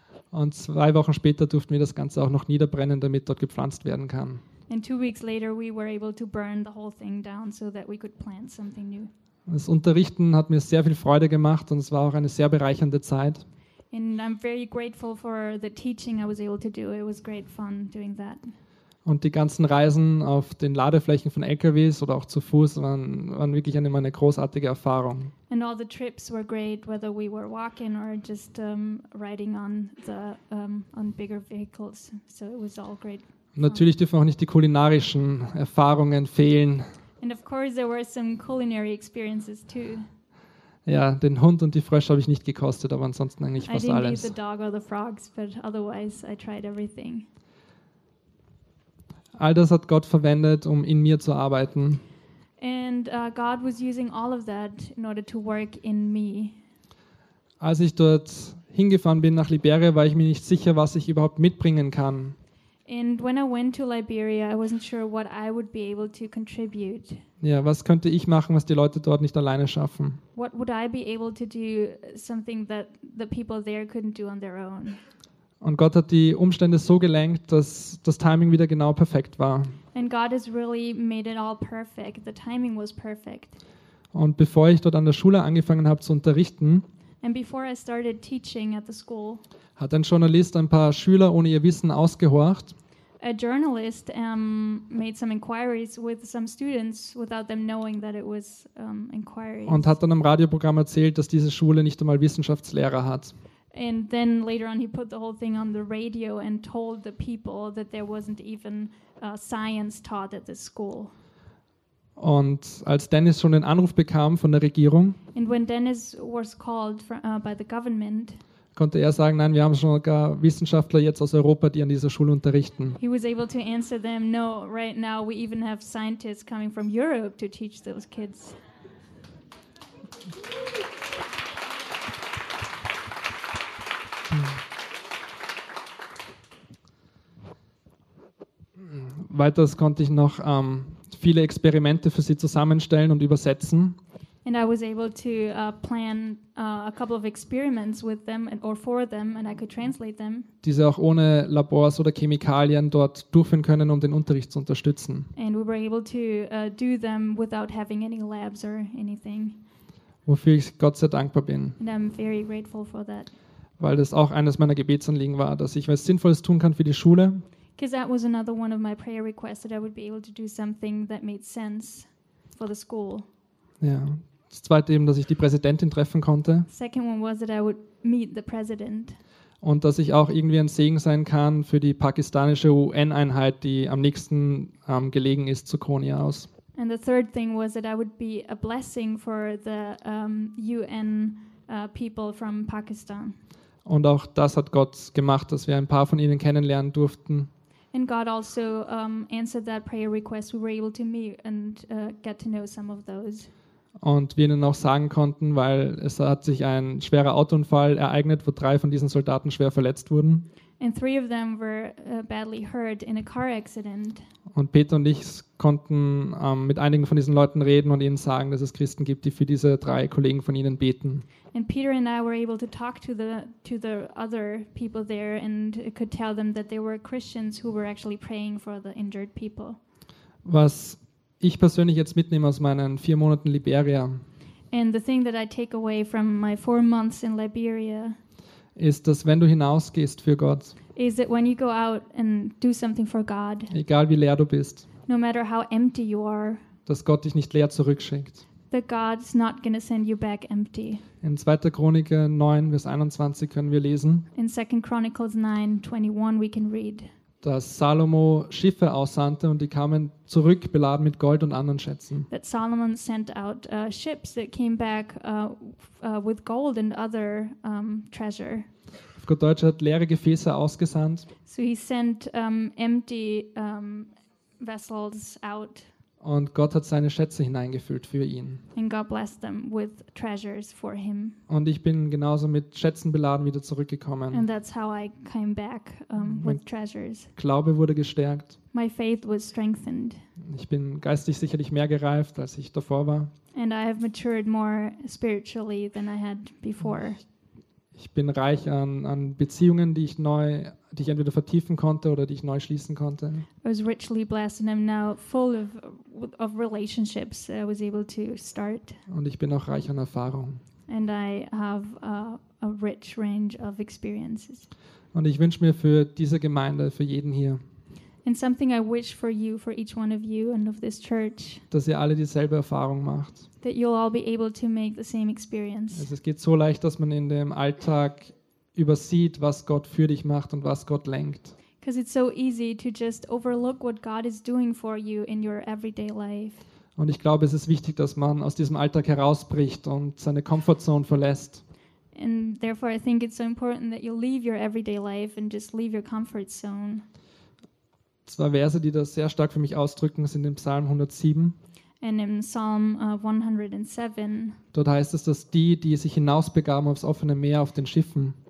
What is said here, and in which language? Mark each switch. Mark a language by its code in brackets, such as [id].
[de] Und 2 Wochen später durften wir das Ganze auch noch niederbrennen, damit dort gepflanzt werden kann. [en] And 2 weeks later we were able to burn the whole thing down so that we could plant something new. [de] Das Unterrichten hat mir sehr viel Freude gemacht und es war auch eine sehr bereichernde Zeit. [en] And I'm very grateful for the teaching I was able to do. It was great fun doing that. [de] Und die ganzen Reisen auf den Ladeflächen von LKWs oder auch zu Fuß waren wirklich eine großartige Erfahrung. [en] And all the trips were great, whether we were walking or just riding on the on bigger vehicles. So it was all great. [de] Natürlich dürfen auch nicht die kulinarischen Erfahrungen fehlen. [en] And of course there were some culinary experiences too. [de] Ja, den Hund und die Frösche habe ich nicht gekostet, aber ansonsten eigentlich fast alles. [en] I didn't eat the dog or the frogs, but otherwise I tried everything. [de] All das hat Gott verwendet, um in mir zu arbeiten. [en] And God was using all of that in order to work in me. [de] Als ich dort hingefahren bin nach Liberia, war ich mir nicht sicher, was ich überhaupt mitbringen kann. [en] And when I went to Liberia, I wasn't sure what I would be able to contribute. [de] Ja, was könnte ich machen, was die Leute dort nicht alleine schaffen? [en] What would I be able to do something that the people there couldn't do on their own? [de] Und Gott hat die Umstände so gelenkt, dass das Timing wieder genau perfekt war. [en] And God has really made it all perfect. The timing was perfect. [de] Und bevor ich dort an der Schule angefangen habe zu unterrichten, [en] and before I started teaching at the school, [de] hat ein Journalist ein paar Schüler ohne ihr Wissen ausgehorcht. [en] a journalist made some inquiries with some students without them knowing that it was inquiries. [de] Und hat dann im Radioprogramm erzählt, dass diese Schule nicht einmal Wissenschaftslehrer hat. [en] And then later on he put the whole thing on the radio and told the people that there wasn't even science taught at the school. [de] Und als Dennis schon den Anruf bekam von der Regierung, [en] and when Dennis was called by the government, [de] konnte er sagen, nein, wir haben schon gar Wissenschaftler jetzt aus Europa, die an dieser Schule unterrichten. [en] He was able to answer them, no, right now we even have scientists coming from Europe to teach those kids. [de] Weiters konnte ich noch viele Experimente für sie zusammenstellen und übersetzen. [en] And I was able to plan a couple of experiments with them and, or for them, and I could translate them. [de] Die sie auch ohne Labors oder Chemikalien dort durchführen können, um den Unterricht zu unterstützen. [en] And we were able to do them without having any labs or anything. [de] Wofür ich Gott sehr dankbar bin. [en] And I'm very grateful for that. [de] Weil das auch eines meiner Gebetsanliegen war, dass ich was Sinnvolles tun kann für die Schule. [en] Because that was another one of my prayer requests, that I would be able to do something that made sense for the school. [de] Ja, das zweite eben, dass ich die Präsidentin treffen konnte. [en] Second one was that I would meet the president. [de] Und dass ich auch irgendwie ein Segen sein kann für die pakistanische UN-Einheit, die am nächsten gelegen ist zu Konya aus. [en] And the third thing was that I would be a blessing for the UN people from Pakistan. [de] Und auch das hat Gott gemacht, dass wir ein paar von ihnen kennenlernen durften. [en] And God also answered that prayer request. We were able to meet and get to know some of those. [de] Und wir ihnen auch sagen konnten, weil es hat sich ein schwerer Autounfall ereignet, wo drei von diesen Soldaten schwer verletzt wurden. [en] And three of them were badly hurt in a car accident. [de] Und Peter und ich konnten mit einigen von diesen Leuten reden und ihnen sagen, dass es Christen gibt, die für diese drei Kollegen von ihnen beten. [en] And Peter and I were able to talk to the other people there and could tell them that there were Christians who were actually praying for the injured people. [de] Was ich persönlich jetzt mitnehme aus meinen 4 Monaten Liberia. [en] And the thing that I take away from my 4 months in Liberia [de] ist, dass wenn du hinausgehst für Gott, [en] is that when you go out and do something for God, [de] egal wie leer du bist, [en] no matter how empty you are, [de] dass Gott dich nicht leer zurückschickt. [en] That God's not going to send you back empty. [de] In 2. Chroniker 9, Vers 21 können wir lesen. [en] In 2 Chronicles 9, 21 we can read. [de] Dass Salomo Schiffe aussandte und die kamen zurück beladen mit Gold und anderen Schätzen. [en] That Solomon sent out ships that came back with gold and other treasure. [de] Auf Gott Deutsch hat leere Gefäße ausgesandt. [en] So he sent empty vessels out. [de] Und Gott hat seine Schätze hineingefüllt für ihn. [en] And God blessed them with treasures for him. [de] Und ich bin genauso mit Schätzen beladen wieder zurückgekommen. [en] And that's how I came back with treasures. [de] Glaube wurde gestärkt. [en] My faith was strengthened. [de] Ich bin geistig sicherlich mehr gereift, als ich davor war. [en] And I have matured more spiritually than I had before. [de] Ich bin reich an Beziehungen, die ich entweder vertiefen konnte oder die ich neu schließen konnte. [en] I was richly blessed and I'm now full of relationships I was able to start. [de] Und ich bin auch reich an Erfahrung. [en] And I have a rich range of experiences. [de] Und ich wünsche mir für diese Gemeinde, für jeden hier, [en] and something I wish for you, for each one of you and of this church, [de] dass ihr alle dieselbe Erfahrung macht. [en] That you'll all be able to make the same experience. [de] Es geht so leicht, dass man in dem Alltag übersieht, was Gott für dich macht und was Gott lenkt. [en] Because it's so easy to just overlook what God is doing for you in your everyday life. [de] Und ich glaube, es ist wichtig, dass man aus diesem Alltag herausbricht und seine Comfortzone verlässt. [en] And therefore I think it's so important that you leave your everyday life and just leave your comfort zone. [de] Zwei Verse, die das sehr stark für mich ausdrücken, sind im Psalm 107. [en] And in Psalm 107. [de] Dort heißt es, dass die sich hinausbegaben aufs offene Meer auf den Schiffen.